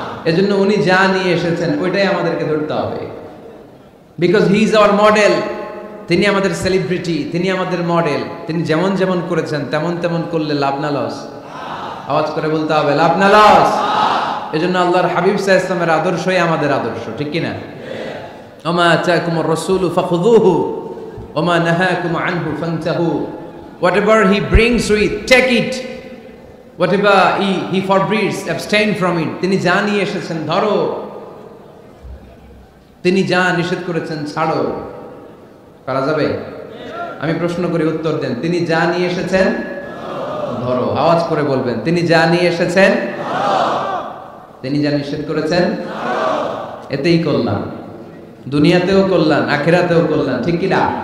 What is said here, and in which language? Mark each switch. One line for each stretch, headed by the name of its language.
Bangla: এজন্য উনি যা নিয়ে এসেছেন ওইটাই আমাদেরকে ধরতে হবে,
English: Because he is our model.
Bangla: তিনি আমাদের সেলিব্রিটি, তিনি আমাদের মডেল। তিনি যেমন যেমন করেছেন তেমন তেমন করলে লাভ না লস? আওয়াজ করে বলতে হবে লাভ না লস? এজন্য আল্লাহর হাবিব সাল্লাল্লাহু আলাইহি ওয়াসাল্লামের আদর্শই আমাদের আদর্শ, ঠিক কি না?
Arabic: ওমা আতাকুমুর রাসূলু ফাখুযুহু ওমা নাহাকুম আনহু ফান্তাহু,
English: whatever he brings with take it, whatever he forbids abstain from it.
Bangla: তিনি যা নিয়ে এসেছেন ধরো, তিনি যা নিষেধ করেছেন ছাড়ো। পারা যাবে? আমি প্রশ্ন করি, উত্তর দেন। তিনি যা নিয়ে এসেছেন ধরো। আওয়াজ করে বলবেন, তিনি যা নিয়ে এসেছেন, তিনি যা নিষেধ করেছেন এতেই কল্যাণ, দুনিয়াতেও কল্যাণ আখিরাতেও কল্যাণ, ঠিক কি না?